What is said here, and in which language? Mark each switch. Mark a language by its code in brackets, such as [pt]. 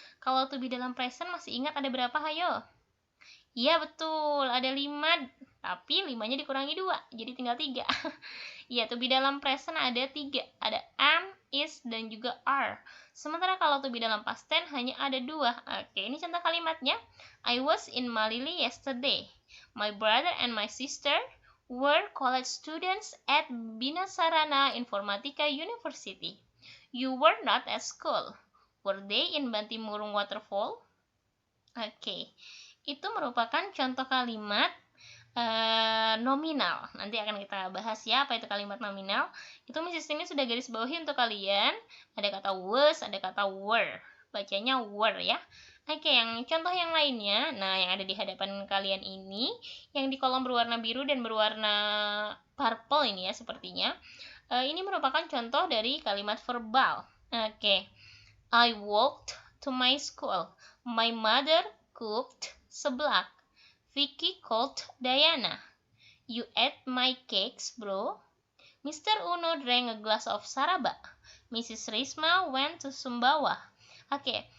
[id] Kalau to be dalam present masih ingat ada berapa, hayo? Iya betul, ada 5, tapi 5-nya dikurangi 2, jadi tinggal 3. Iya, to be dalam present ada 3, ada am, is, dan juga are. Sementara kalau to be dalam past tense hanya ada 2. Oke, ini contoh kalimatnya. [en] I was in Malili yesterday. My brother and my sister were college students at Binasarana Informatika University. You were not at school. Were they in Bantimurung Waterfall? [id] Oke, itu merupakan contoh kalimat nominal. Nanti akan kita bahas ya apa itu kalimat nominal. Itu Mrs. ini sudah garis bawahi untuk kalian. Ada kata was, ada kata were. Bacanya were ya. Oke, yang contoh yang lainnya, nah yang ada di hadapan kalian ini, yang di kolom berwarna biru dan berwarna purple ini ya sepertinya. Ini merupakan contoh dari kalimat verbal. [en] Oke, I walked to my school. My mother cooked seblak. Vicky called Diana. You ate my cakes, bro. Mr. Uno drank a glass of saraba. Mrs. Risma went to Sumbawa. Oke,